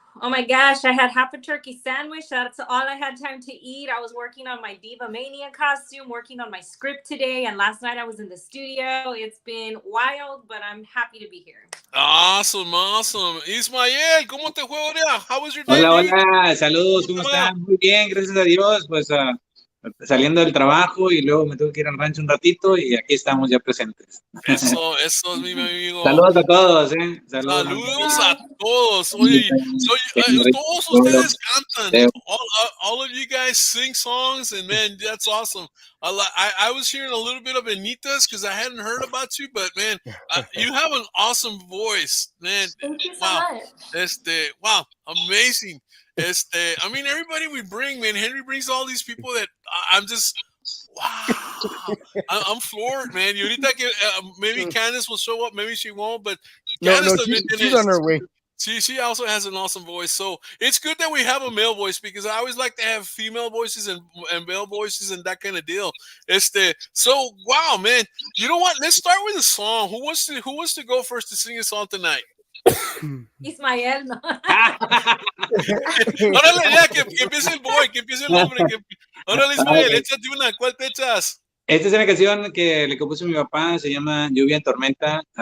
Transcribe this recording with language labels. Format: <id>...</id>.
<en>Oh my gosh, I had half a turkey sandwich. That's all I had time to eat. I was working on my Diva Mania costume, working on my script today, and last night I was in the studio. It's been wild, but I'm happy to be here. Awesome, awesome.</en> <es>Ismael, ¿cómo te fue ahora?</es> <en>How was your day,</en> <es>hola,</es> <en>dude?</en> <es>hola, saludos, ¿cómo están? Muy bien, gracias a Dios, pues saliendo del trabajo y luego me tuve que ir al rancho un ratito y aquí estamos ya presentes. Eso es mi amigo. Saludos a todos, saludos. Saludos a todos. Oye, todos ustedes cantan.</es> <en>All of you guys sing songs, and man, that's awesome. I was hearing a little bit of Anita's because I hadn't heard about you, but man, you have an awesome voice, man. Thank you so Wow, much. wow, amazing. I mean, everybody we bring, man. Henry brings all these people that I'm just. Wow, I'm floored, man. You need that. Maybe Candace will show up, maybe she won't, but Candace No, she's on her way. She also has an awesome voice. So it's good that we have a male voice because I always like to have female voices and male voices and that kind of deal. So wow, man. You know what? Let's start with a song. Who wants to go first to sing a song tonight?</en> <es>Ismael, no. Órale, ya, que empiece el boy, que empiece el hombre. Órale, Ismael, échate una. ¿Cuál te echas? Esta es una canción que le compuso mi papá, se llama Lluvia en Tormenta.</es>